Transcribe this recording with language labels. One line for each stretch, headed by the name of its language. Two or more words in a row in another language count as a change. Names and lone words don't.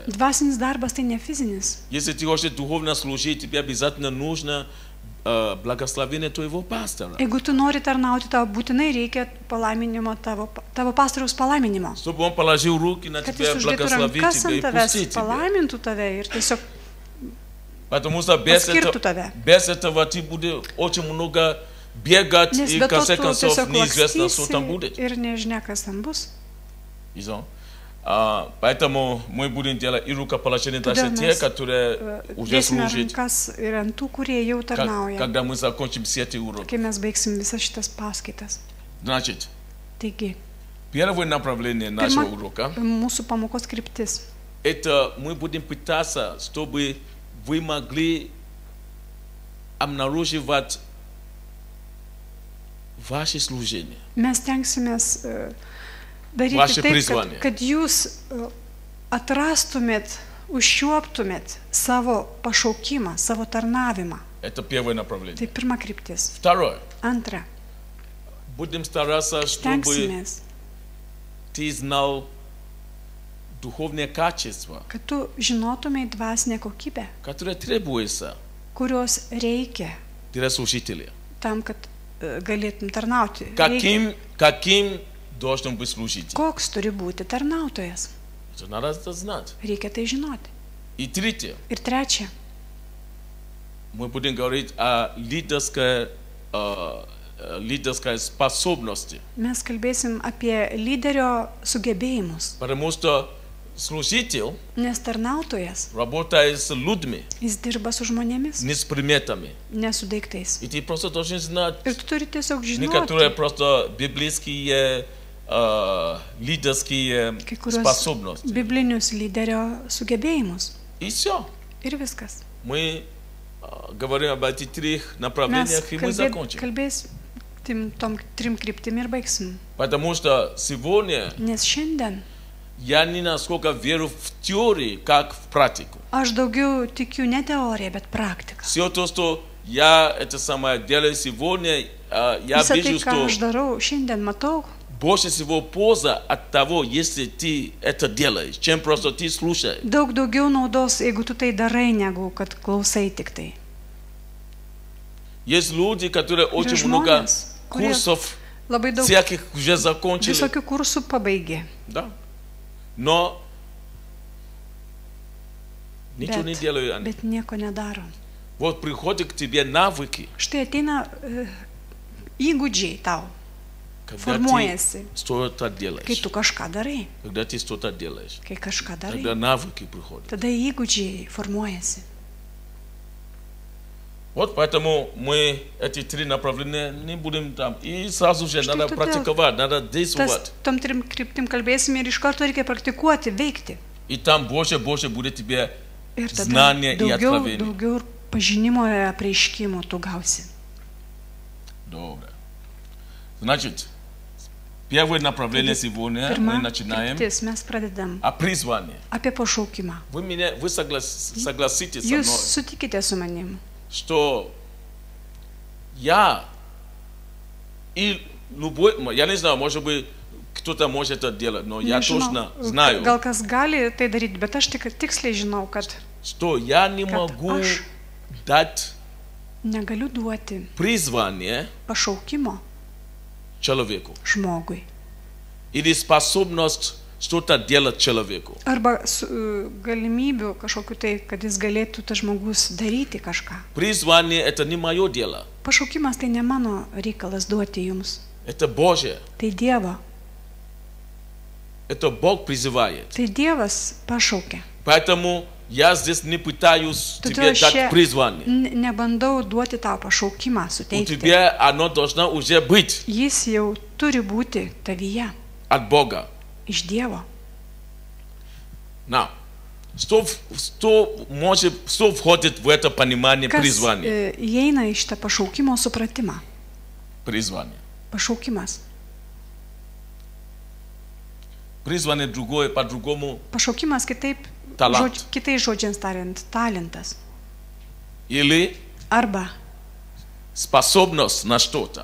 Lithuanian: Dvasinis darbas tai ne fizinis.
Russian: Если ты хочешь духовно служить, тебе обязательно нужно благословение твоего пастора.
Lithuanian: Jeigu tu nori tarnauti, tau būtinai reikia palaiminimo tavo pastoriaus palaiminimo.
Russian: Чтобы он положил руки на
Lithuanian: Kad
Russian: тебя,
Lithuanian: jis uždėtų
Russian: благословить
Lithuanian: rankas
Russian: тебя и
Lithuanian: ant tavęs,
Russian: пустить тебя.
Lithuanian: palaimintų tave ir tiesiog
Russian: Потому что без
Lithuanian: paskirtų tave.
Russian: этого ты будешь очень много бегать,
Lithuanian: Nes
Russian: и
Lithuanian: be
Russian: в
Lithuanian: to
Russian: конце
Lithuanian: tu
Russian: концов
Lithuanian: tiesiog
Russian: неизвестно, что там будет.
Lithuanian: lakstysi ir nežinia, kas ten bus.
Russian: Поэтому мы будем делать и рукоположение даже
Lithuanian: Todėl
Russian: те,
Lithuanian: mes
Russian: которые уже
Lithuanian: dėsime
Russian: служат,
Lithuanian: rankas ir ant tų, kurie jau tarnauja,
Russian: когда мы закончим все эти уроки.
Lithuanian: kai mes baigsim visas šitas paskaitas.
Russian: Значит,
Lithuanian: Taigi,
Russian: первое направление нашего урока
Lithuanian: mūsų pamokos kryptis.
Russian: это мы будем пытаться, чтобы вы могли обнаруживать ваше служение.
Lithuanian: Mes tenksimės daryti
Russian: Vaše
Lithuanian: taip,
Russian: priзвание.
Lithuanian: kad jūs atrastumėt, užšiuoptumėt savo pašaukimą, savo tarnavimą.
Russian: Это первое направление.
Lithuanian: Tai pirma kryptis.
Russian: Второе.
Lithuanian: Antra,
Russian: Будем стараться, чтобы
Lithuanian: tenksimės,
Russian: ты знал духовные качества,
Lithuanian: kad tu žinotumėj dvasinę kokybę,
Russian: которые требуются
Lithuanian: kurios reikia
Russian: для служителя.
Lithuanian: tam, kad galėtum tarnauti. Reikia.
Russian: Каким должен быть служитель?
Lithuanian: Koks turi būti tarnautojas?
Russian: Это надо знать.
Lithuanian: Reikia tai žinoti.
Russian: И третье.
Lithuanian: Ir trečia,
Russian: Мы будем говорить о лидерской способности.
Lithuanian: mes kalbėsim apie lyderio sugebėjimus,
Russian: Потому что служитель
Lithuanian: nes tarnautojas,
Russian: работает с людьми,
Lithuanian: jis dirba su žmonėmis,
Russian: не с предметами.
Lithuanian: ne su daiktais.
Russian: И ты просто должен знать
Lithuanian: Ir tu turi tiesiog
Russian: некоторые
Lithuanian: žinoti
Russian: просто библейские лидерские
Lithuanian: kai kurios
Russian: способности.
Lithuanian: biblinius lyderio sugebėjimus.
Russian: И все.
Lithuanian: Ir viskas.
Russian: Мы говорим об этих трех
Lithuanian: Mes
Russian: направлениях, и мы закончим.
Lithuanian: kalbėsim tom 3 kryptim ir baigsim.
Russian: Потому что сегодня
Lithuanian: Nes šiandien
Russian: я не насколько верю в теории, как в практику.
Lithuanian: aš daugiau tikiu ne teoriją, bet praktiką.
Russian: Все то, что я это самое делаю сегодня, я
Lithuanian: Visą tai,
Russian: вижу,
Lithuanian: ką
Russian: что
Lithuanian: aš darau, šiandien matau,
Russian: больше всего польза от того, если ты это делаешь, чем просто ты слушаешь.
Lithuanian: daug daugiau naudos, jeigu tu tai darai, negu kad klausai tik tai.
Russian: Есть люди, которые
Lithuanian: Yra
Russian: очень много
Lithuanian: žmonės, kurie
Russian: курсов
Lithuanian: labai daug
Russian: всяких уже закончили.
Lithuanian: visokių kursų pabaigė,
Russian: Да. Но ничего не делают они.
Lithuanian: bet nieko nedaro.
Russian: Вот приходят к тебе навыки,
Lithuanian: Štai ateina įgūdžiai tau, formuojasi,
Russian: что-то
Lithuanian: kai
Russian: делаешь,
Lithuanian: tu kažką darai,
Russian: когда ты что-то делаешь,
Lithuanian: kai kažką darai,
Russian: тогда навыки приходят.
Lithuanian: tada įgūdžiai formuojasi.
Russian: Вот поэтому мы эти три направления не будем там. И сразу же Что надо это практиковать, надо
Lithuanian: Tas,
Russian: действовать.
Lithuanian: tom trim kryptim kalbėsime ir iš karto reikia praktikuoti, veikti.
Russian: И там больше будет тебе
Lithuanian: Ir tada
Russian: знания и откровения.
Lithuanian: daugiau ir pažinimo ir apreiškimų tu gausi.
Russian: Добро. Значит, первое направление сегодня мы
Lithuanian: Pirma
Russian: начинаем
Lithuanian: kryptis, mes pradedam
Russian: о призвании.
Lithuanian: apie pašaukimą.
Russian: Вы согласитесь со
Lithuanian: Jūs
Russian: мной,
Lithuanian: sutikite su manim,
Russian: что я не знаю, может быть, кто-то может это делать, но я точно знаю,
Lithuanian: gal kas gali tai daryti, bet aš tik tiksliai žinau, kad
Russian: что я не могу
Lithuanian: aš
Russian: дать
Lithuanian: negaliu duoti
Russian: призвание
Lithuanian: pašaukimo
Russian: человеку
Lithuanian: žmogui.
Russian: или способность что-то делать человеку.
Lithuanian: Arba galimybių kažkokiu tai, kad jis galėtų tas žmogus daryti kažką.
Russian: Призвание это не мое дело,
Lithuanian: Pašaukimas tai ne mano reikalas duoti jums.
Russian: это Божье.
Lithuanian: Tai Dievo.
Russian: Это Бог призывает.
Lithuanian: Tai Dievas pašaukia.
Russian: Поэтому я здесь не пытаюсь
Lithuanian: Todėl
Russian: тебе
Lithuanian: aš
Russian: дать
Lithuanian: čia
Russian: призвание.
Lithuanian: nebandau duoti tau pašaukimą,
Russian: У
Lithuanian: suteikti.
Russian: тебя оно должно уже быть
Lithuanian: Jis jau turi būti tavyje,
Russian: от Бога.
Lithuanian: iš Dievo.
Russian: Now, что входит в это понимание
Lithuanian: Kas
Russian: призвания?
Lithuanian: įeina į šitą pašaukimo supratimą?
Russian: Призвание.
Lithuanian: Pašaukimas.
Russian: Призвание другое, по-другому.
Lithuanian: Pašaukimas kitaip,
Russian: Talant.
Lithuanian: kitais žodžiais tariant, talentas.
Russian: Или
Lithuanian: Arba
Russian: способность на что-то.